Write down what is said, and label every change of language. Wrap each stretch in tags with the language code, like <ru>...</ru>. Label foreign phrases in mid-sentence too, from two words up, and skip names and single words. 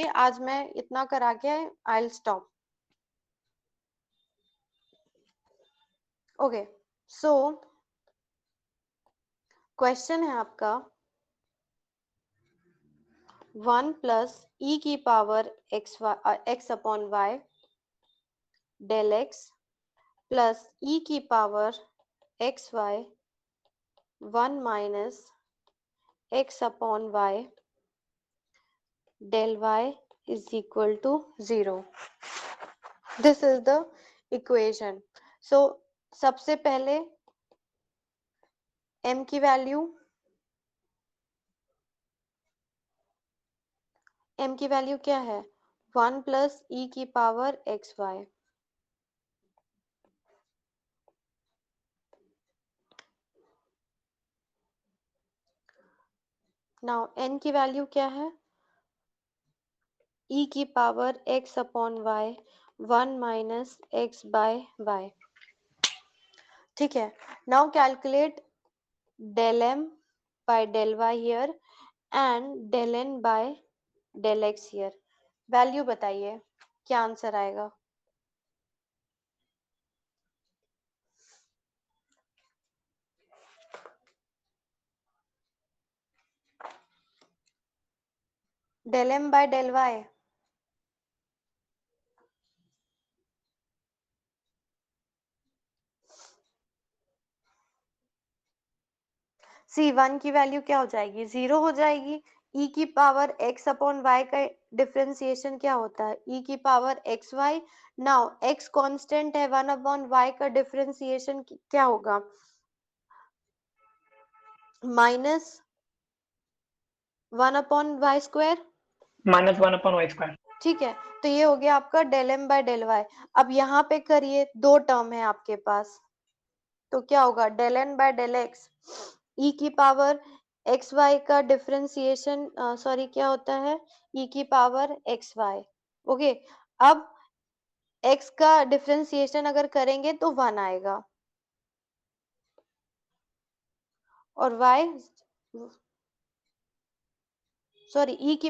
<hi>आज मैं इतना करा के</hi> <en>I will stop. okay, so question</en> <hi>है आपका</hi> <en>1 plus e की power x upon y del x plus e की power x y 1 minus x upon y del y is equal to 0. This is the equation.</en> <hi>So सबसे पहले m की वैल्यू, क्या है?</hi> <en>1 plus e की power x y. now n की value</en> <hi>क्या है?</hi> <en>e की power x upon y 1 minus x by y.</en> <hi>ठीक है,</hi> <en>now calculate del m by del y here and del n by del x here.</en> <hi>वैल्यू बताइए क्या आंसर आएगा?</hi> <en>del m by del y.</en> <hi>C1 की वैल्यू क्या हो जाएगी? 0 हो जाएगी. e की</hi> <en>power x upon y</en> <hi>का डिफरेंशिएशन क्या होता है?</hi> <en>e की power x y. now x constant</en> <hi>है,</hi> <en>1 upon y</en> <hi>का डिफरेंशिएशन क्या होगा?</hi> <en>minus 1 upon y square. minus 1 upon y square.</en> <hi>ठीक है, तो ये हो गया आपका</hi> <en>del m by del y.</en> <hi>अब यहाँ पे करिए, 2 टर्म है आपके पास, तो क्या होगा?</hi> <en>del n by del x.</en> <hi>e की</hi> <en>power x y</en> <hi>का डिफरेंशिएशन, सॉरी, क्या होता है?</hi> <en>e की power x y.</en> <hi>ओके, अब x का डिफरेंशिएशन अगर करेंगे तो 1 आएगा और y सॉरी e की</hi>